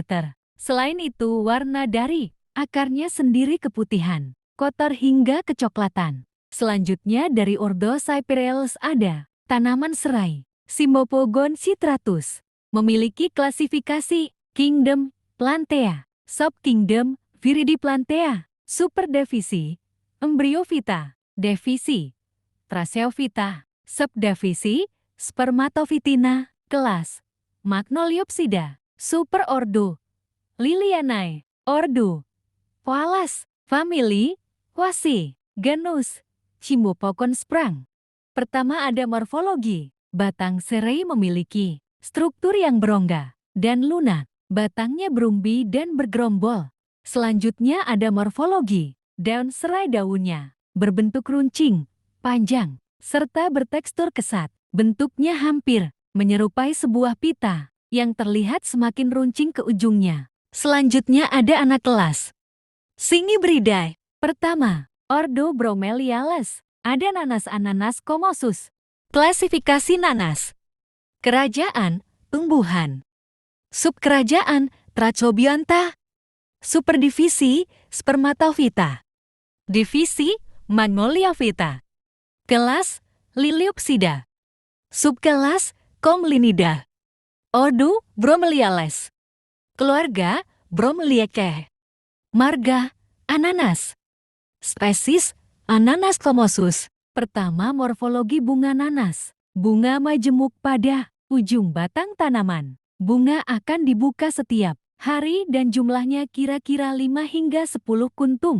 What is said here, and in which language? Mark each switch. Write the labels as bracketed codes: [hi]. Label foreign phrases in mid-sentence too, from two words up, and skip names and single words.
[id] Selain itu, warna dari akarnya sendiri keputihan, kotor hingga kecoklatan. Selanjutnya dari ordo Cyperales ada tanaman serai, Cymbopogon citratus. Memiliki klasifikasi Kingdom, Plantae, Subkingdom, Viridiplantae, Superdivisi, Embryophyta, Divisi, Tracheophyta, Subdivisi, Spermatophytina, Kelas, Magnoliopsida, Superordo, Lilianae, Ordo, Poales, Famili, Poaceae, Genus, Cymbopogon sprang. Pertama ada morfologi. Batang serai memiliki struktur yang berongga dan lunak. Batangnya berumbi dan bergerombol. Selanjutnya ada morfologi. Daun serai daunnya berbentuk runcing, panjang, serta bertekstur kesat. Bentuknya hampir menyerupai sebuah pita yang terlihat semakin runcing ke ujungnya. Selanjutnya ada anak kelas Cingibridae. Pertama, ordo Bromeliales. Ada nanas ananas komosus. Klasifikasi nanas. Kerajaan, tumbuhan. Subkerajaan, Trachobionta. Superdivisi, Spermatophyta. Divisi, Magnoliophyta. Kelas, Liliopsida. Subkelas, Comlinida. Ordo, Bromeliales. Keluarga, Bromeliaceae. Marga, ananas. Spesies, Ananas komosus. Pertama, morfologi bunga nanas. Bunga majemuk pada ujung batang tanaman. Bunga akan dibuka setiap hari dan jumlahnya kira-kira 5 hingga 10 kuntum.